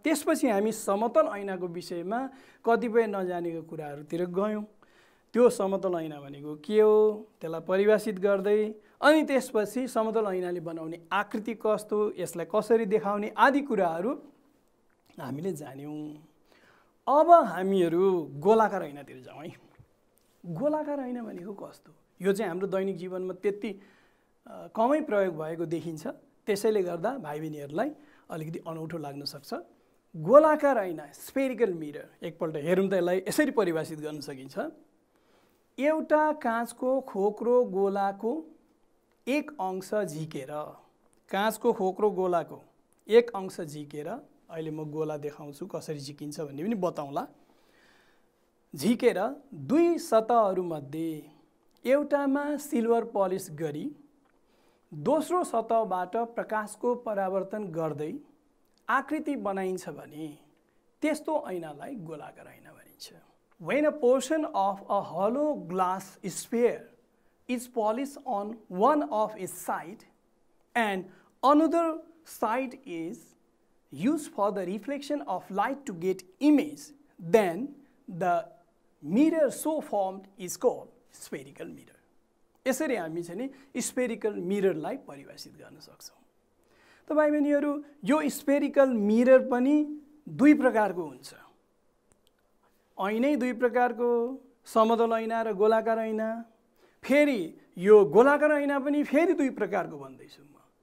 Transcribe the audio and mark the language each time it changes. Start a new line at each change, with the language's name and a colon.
Nepali: त्यसपछि हामी समतल ऐनाको विषयमा कतिपय नजानेको कुराहरूतिर गयौँ। त्यो समतल ऐना भनेको के हो त्यसलाई परिभाषित गर्दै अनि त्यसपछि समतल ऐनाले बनाउने आकृति कस्तो, यसलाई कसरी देखाउने आदि कुराहरू हामीले जान्यौँ। अब हामीहरू गोलाकार ऐनातिर जाउँ है। गोलाकार ऐना भनेको कस्तो? यो चाहिँ हाम्रो दैनिक जीवनमा त्यति कमै प्रयोग भएको देखिन्छ, त्यसैले गर्दा भाइ बहिनीहरूलाई अलिकति अनौठो लाग्न सक्छ। गोलाकार ऐना स्फेरिकल मिरर, एकपल्ट हेरौँ त यसलाई यसरी परिभाषित गर्न सकिन्छ। एउटा काँचको खोक्रो गोलाको एक अंश झिकेर, काँचको खोक्रो गोलाको एक अंश झिकेर, अहिले म गोला देखाउँछु कसरी झिकिन्छ भन्ने पनि बताउँला। झिकेर दुई सतहहरूमध्ये एउटामा सिल्भर पलिस गरी दोस्रो सतहबाट प्रकाशको परावर्तन गर्दै आकृति बनाइन्छ भने त्यस्तो ऐनालाई गोलाकार ऐना भनिन्छ।
English: When a portion of a hollow glass sphere is polished on one of its side and another side is used for the reflection of light to get image, then the mirror so formed is called spherical mirror.
Nepali: यसरी हामी चाहिँ नि spherical मिररलाई परिभाषित गर्न सक्छौँ। त भाइ बहिनीहरू यो स्फेरिकल मिरर पनि दुई प्रकारको हुन्छ। ऐनै दुई प्रकारको, समतल ऐना र गोलाकार ऐना। फेरि यो गोलाकार ऐना पनि फेरि दुई प्रकारको भन्दैछु म।